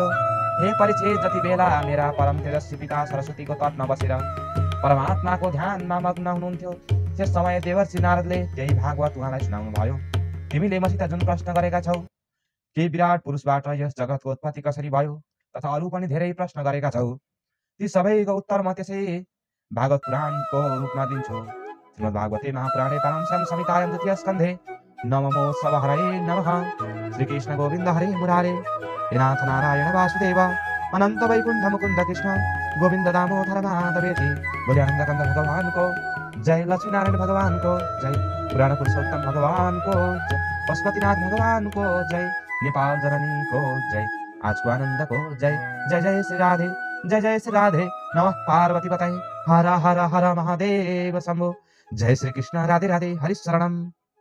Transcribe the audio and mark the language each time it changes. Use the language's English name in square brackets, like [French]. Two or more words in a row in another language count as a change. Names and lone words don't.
[Nepali] हे परीक्षित, जति बेला मेरा परम तेजस्वी पिता सरस्वतीको तटमा बसेर परमात्माको ध्यानमा मग्न हुनुहुन्थ्यो, त्यस समय देवर्षि नारदले त्यही भागवत उहाँलाई सुनाउनु भयो। तिमीले मसित जुन प्रश्न गरेका छौ कि विराट पुरुषबाट यस जगतको उत्पत्ति कसरी भयो तथा अरू पनि धेरै प्रश्न गरेका छौ, ती सबैको उत्तर म त्यसै भागवत पुराणको रूपमा दिन्छु। [Sanskrit] श्रीमद्भागवते महापुराणे पारमश्याम संहितायां द्वितीय स्कन्धे नमोत्सव हरये नमः। श्रीकृष्ण गोविन्द हरे मुरारे, हे नाथ नारायण वासुदेव, अनंत वैकुंठ मुकुंद कृष्ण गोविंद दामोदर माधवेति। [Nepali] बोले आनंद कंद भगवान को जय, लक्ष्मी नारायण भगवान को जय, पुराण पुरुषोत्तम भगवान को जय, पशुपतिनाथ भगवान को जय, नेपाल जननी को जय, आज को आनंद को जय। [Sanskrit] जय जय श्री राधे, जय जय श्री राधे, नमः पार्वती पतये, हर हर हर महादेव शंभो। जय श्री कृष्ण, राधे राधे, हरि शरणम।